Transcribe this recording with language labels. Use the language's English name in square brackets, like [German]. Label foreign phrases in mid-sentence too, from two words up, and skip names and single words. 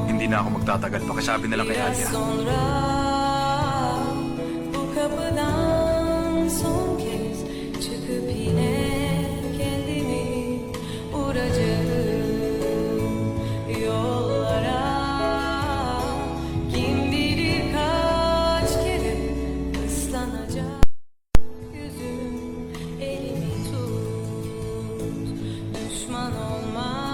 [Filipino] hindi na ako magtatagal. Pakisabi na lang kay [Turkish] Biraz Alia. sonra bu kapıdan son kez çıkıp yine kendimi vuracağım yollara. Kim bilir kaç kere ıslanacak yüzüm, elimi tut, düşman olma.